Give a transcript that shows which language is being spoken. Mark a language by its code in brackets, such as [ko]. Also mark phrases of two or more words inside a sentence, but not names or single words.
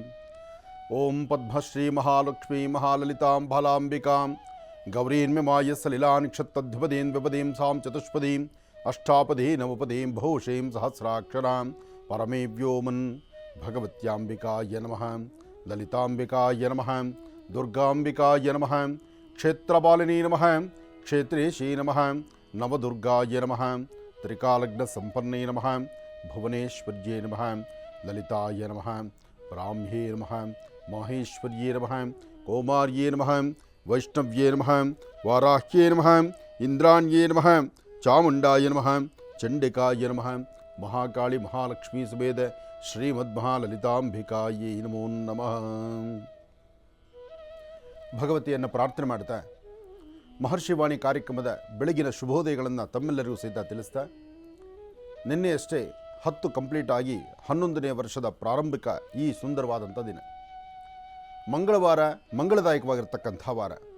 [sa] ಓಂ ಪದ್ಮಶ್ರೀ ಮಹಾಲಕ್ಷ್ಮೀ ಮಹಾಲಲಿತಾಂ ಬಾಲಾಂಬಿಕಾಂ ಗೌರೀನ್ಮಾಯ ಸಲಿಲಾನ್ ಕ್ಷತ್ತಧ್ವಪದೀಂ ವಿಪದೀಂ ಸಾಂ ಚತುಷ್ಪದೀಂ ಅಷ್ಟಾಪದೀ ನವಪದೀಂ ಬಹುಶೀಂ ಸಹಸ್ರಾಕ್ಷರಾಂ ಪರಮೇ ವ್ಯೋಮನ್ ಭಗವತ್ಯಾಂಬಿಕಾಯ ನಮಃ. ಲಲಿತಾಂಬಿಕಾಯ ನಮಃ. ದುರ್ಗಾಂಬಿಕಾಯ ನಮಃ. ಕ್ಷೇತ್ರಪಾಲಿನೀ ನಮಃ. ಕ್ಷೇತ್ರೇಶೀ ನಮಃ. ನವದುರ್ಗಾಯ ನಮಃ. ತ್ರಿಕಾಲಗ್ನ ಸಂಪನ್ನೇ ನಮಃ. ಭುವನೇಶ್ವರ್ಯೇ ನಮಃ. ಲಲಿತಾಯ ನಮಃ. ಬ್ರಾಹ್ಮ್ಯೇ ನಮಃ. ಮಾಹೇಶ್ವರ್ಯೇ ನಮಃ. ಕೌಮಾರ್ಯೇ ನಮಃ. ವೈಷ್ಣವ್ಯೇ ನಮಃ. ವಾರಾಹ್ಯೇ ನಮಃ. ಇಂದ್ರಾಣ್ಯೇ ನಮಃ. ಚಾಮುಂಡಾಯ ನಮಃ. ಚಂಡಿಕಾಯ ನಮಃ. ಮಹಾಕಾಳಿ ಮಹಾಲಕ್ಷ್ಮೀ ಸಮೇತ ಶ್ರೀಮದ್ಮಹಾಲಲಿತಾಂಬಿಕಾಯೇ ನಮೋ ನಮಃ. [kn] ಭಗವತಿಯನ್ನು ಪ್ರಾರ್ಥನೆ ಮಾಡ್ತಾ ಮಹರ್ಷಿವಾಣಿ ಕಾರ್ಯಕ್ರಮದ ಬೆಳಗಿನ ಶುಭೋದಯಗಳನ್ನು ತಮ್ಮೆಲ್ಲರಿಗೂ ಸಹಿತ ತಿಳಿಸ್ತಾ, ನಿನ್ನೆಯಷ್ಟೇ 10 ಕಂಪ್ಲೀಟ್ ಆಗಿ 11ನೇ ವರ್ಷದ ಪ್ರಾರಂಭಿಕ ಈ ಸುಂದರವಾದಂಥ ದಿನ, ಮಂಗಳವಾರ, ಮಂಗಳದಾಯಕವಾಗಿರ್ತಕ್ಕಂಥ ವಾರ.